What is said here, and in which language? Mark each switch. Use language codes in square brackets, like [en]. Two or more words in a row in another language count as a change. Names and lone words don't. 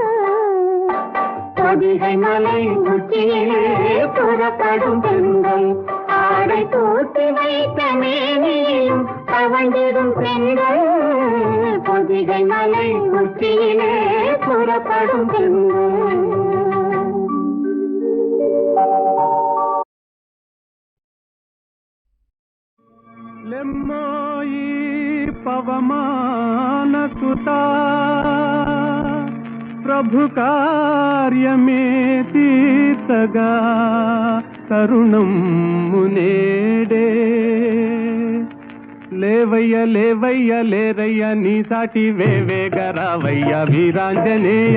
[ta] பொதிகை மலை உச்சியிலே புறப்படும் தென்றல் ஆடை தூக்கி வைத்த மேனியிலும் தவழ்ந்திடும் தென்றல். பொதிகை மலை உச்சியிலே புறப்படும் தென்றல். [te] లెమ్మోయి పవమాన సుతా ప్రభు కార్యమే తీర్చగా తరుణం మునేడే లేవయ్య లేవయ్య లేరయ్య నీ సాటి వేవేగరావయ్య వీరాంజనేయ